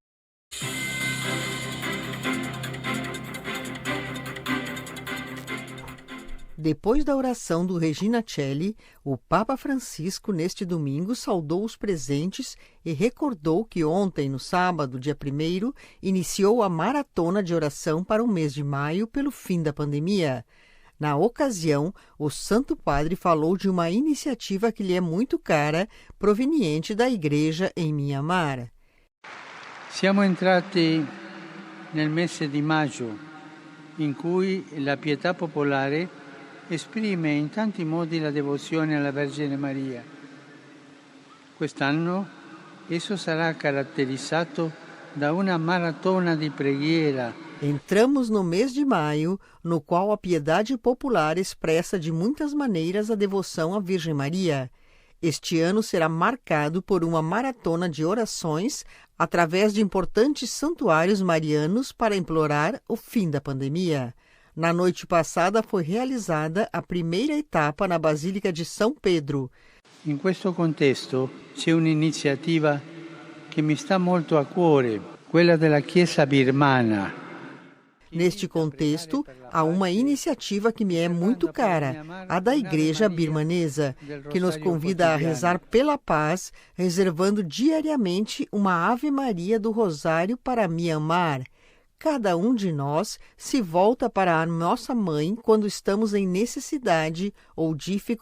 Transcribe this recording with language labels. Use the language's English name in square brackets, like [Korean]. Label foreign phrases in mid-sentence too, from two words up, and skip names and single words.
[Portuguese] Depois da oração do Regina Coeli, o Papa Francisco, neste domingo, saudou os presentes e recordou que ontem, no sábado, dia 1º, iniciou a maratona de oração para o mês de maio pelo fim da pandemia. Na ocasião, o Santo Padre falou de uma iniciativa que lhe é muito cara, proveniente da Igreja em Myanmar. [Italian] Siamo entrati nel mese di maggio, in cui la pietà popolare esprime in tanti modi la devozione alla Vergine Maria. Quest'anno esso sarà caratterizzato da una maratona di preghiera. [Portuguese] Entramos no mês de maio, no qual a piedade popular expressa de muitas maneiras a devoção à Virgem Maria. Este ano será marcado por uma maratona de orações através de importantes santuários marianos para implorar o fim da pandemia. Na noite passada foi realizada a primeira etapa na Basílica de São Pedro. [Italian] In questo contesto c'è un'iniziativa che mi sta molto a cuore, quella della Chiesa birmana. [Portuguese] Neste contexto, há uma iniciativa que me é muito cara, a da Igreja Birmanesa, que nos convida a rezar pela paz, reservando diariamente uma Ave Maria do Rosário para Myanmar. Cada um de nós se volta para a nossa mãe quando estamos em necessidade ou dificuldade.